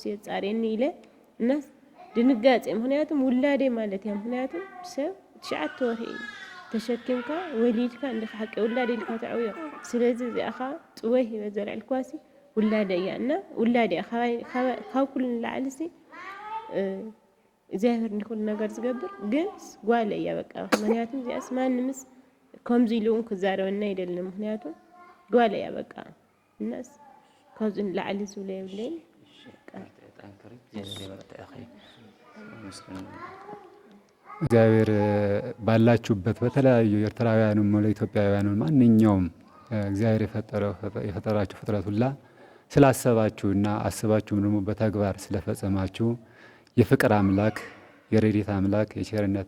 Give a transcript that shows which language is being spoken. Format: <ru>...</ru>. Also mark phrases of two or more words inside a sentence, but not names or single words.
<ti>የፃርየኒ ኢለ እናስ ድንጋፀ ምክንያቱም ውላዴ ማለት እያ ምክንያቱም ሰብ 9 ወርሒ እዩ ተሸኪምካ ወሊድካ እንድኻ ሓቂ ውላዴ ኢልካ ተዕብዮ ስለዚ እዚኣኻ ጥወይ ሂወት ዘልዕልኳሲ ውላደ እያ እና ውላደ እያ ካብ ኩሉ ንላዕልሲ እግዚኣብሔር ንኩሉ ነገር ዝገብር ግን ጓለ እያ በቃ ምክንያቱም እዚኣስ ማንምስ ከምዚ ኢሉ እውን ክዛረበና ይደልን ምክንያቱም ጓለ እያ በቃ እናስ ካብዚ ንላዕሊ ዝብለ የብለይን</ti> <am>እግዚአብሔር ባላችሁበት በተለያዩ ኤርትራውያኑም ሆነ ኢትዮጵያውያኑ ማንኛውም እግዚአብሔር የፈጠራችሁ ፍጥረት ሁላ ስላሰባችሁና አስባችሁም ደግሞ በተግባር ስለፈጸማችሁ የፍቅር አምላክ የረድኤት አምላክ የቸርነት</am>